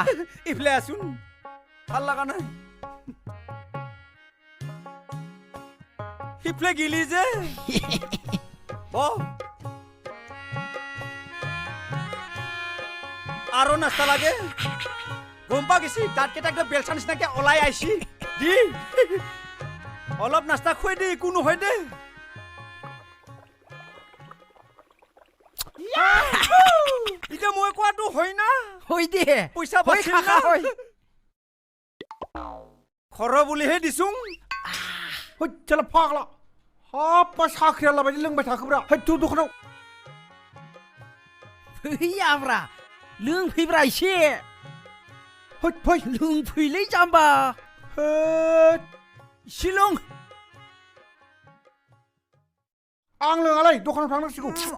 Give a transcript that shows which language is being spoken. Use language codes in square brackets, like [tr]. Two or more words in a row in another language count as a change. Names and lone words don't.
[as] ইফালে আছোন ভাল লগা নাই সিফালে গিলি যে আৰু নাস্তা লাগে গম পা গেছি তাত কেইটা বেলচা নিচিনাকে ওলাই আইছি দি অলপ নাস্তা খুৱাই দে একো নহয় দে এতিয়া মই কোৱাটো হয় না হৈ দে পইচা বাচিল না খৰ বুলিহে দিছোং চল ফাগলা [brx] हाब साख्रिया लाबायदि लोंबाय थाखोब्रा हैथु दखानाव फैयाब्रा लोंफैब्रा एसे हैथ फै लोंफैलै जाम्बा हैथ एसे लों आं लोङालै दखानाव थांनांसिगौ